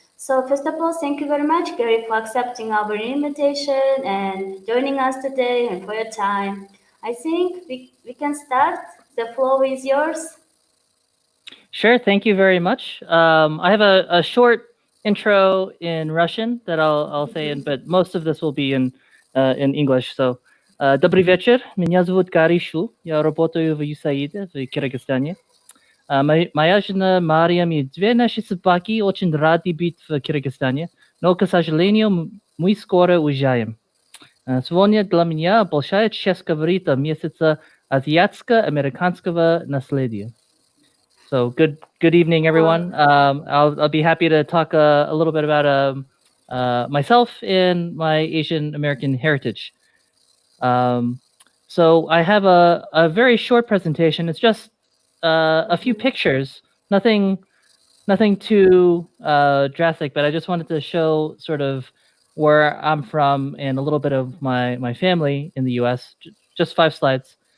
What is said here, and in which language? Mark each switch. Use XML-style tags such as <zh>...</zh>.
<en>So, first of all, thank you very much, Gary, for accepting our invitation and joining us today and for your time. I think we can start. The floor is yours. Sure. Thank you very much. I have a short intro in Russian that I'll say in, but most of this will be in English.</en> <ru>So, добрый вечер. Меня зовут Гарри Шу. Я работаю в USAID в Киргизстане. Моя жена Мариам и две наши собаки очень рады быть в Киргизстане, но, к сожалению, мы скоро уезжаем. Сегодня для меня большая честь говорить о месяце азиатско-американского наследия.</ru> <en>So good evening, everyone. I'll be happy to talk a little bit about myself and my Asian American heritage. So I have a very short presentation. It's just a few pictures, nothing too drastic, but I just wanted to show sort of where I'm from and a little bit of my family in the U.S. Just 5 slides.</en>